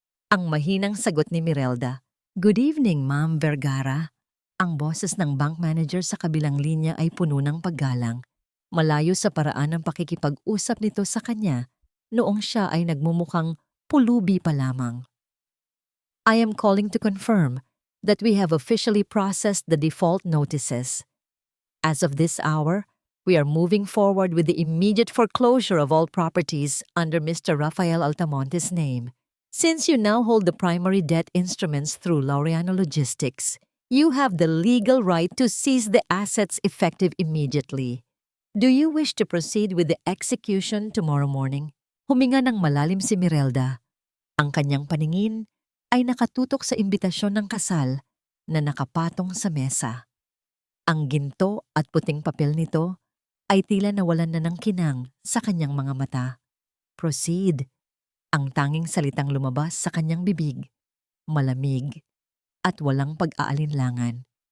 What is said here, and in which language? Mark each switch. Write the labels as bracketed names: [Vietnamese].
[Filipino] Ang mahinang sagot ni Mirelda. [English] Good evening, [Filipino] Ma'am Vergara. Ang boses ng bank manager sa kabilang linya ay puno ng paggalang. Malayo sa paraan ng pakikipag-usap nito sa kanya noong siya ay nagmumukhang pulubi pa lamang. [English] I am calling to confirm that we have officially processed the default notices. As of this hour, we are moving forward with the immediate foreclosure of all properties under Mr. Rafael Altamonte's name. Since you now hold the primary debt instruments through Laureano Logistics, you have the legal right to seize the assets effective immediately. Do you wish to proceed with the execution tomorrow morning? [Filipino] Huminga ng malalim si Mirelda. Ang kanyang paningin ay nakatutok sa imbitasyon ng kasal na nakapatong sa mesa. Ang ginto at puting papel nito ay tila nawalan na ng kinang sa kanyang mga mata. Proceed. Ang tanging salitang lumabas sa kanyang bibig, malamig at walang pag-aalinlangan.